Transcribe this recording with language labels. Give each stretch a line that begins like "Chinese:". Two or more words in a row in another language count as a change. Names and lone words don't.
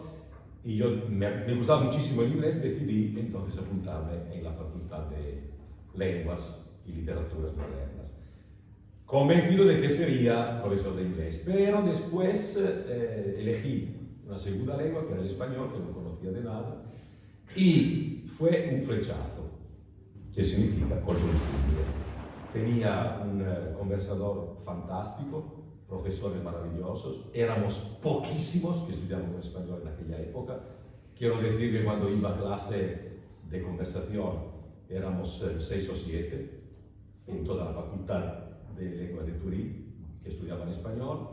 Spanish: Y yo me gustaba muchísimo el inglés, decidí entonces apuntarme en la Facultad de Lenguas y Literaturas Modernas, convencido de que sería profesor de inglés. Pero después elegí una segunda lengua, que era el español, que no conocía de nada, y fue un flechazo, que significa
Italian: colpo di fulmine.
Spanish: Tenía un conversador fantástico, profesores maravillosos, éramos poquísimos que estudiábamos español en aquella época. Quiero decir que cuando iba a clase de conversación éramos 6 o 7 en toda la Facultad de Lenguas de Turín que estudiaban español.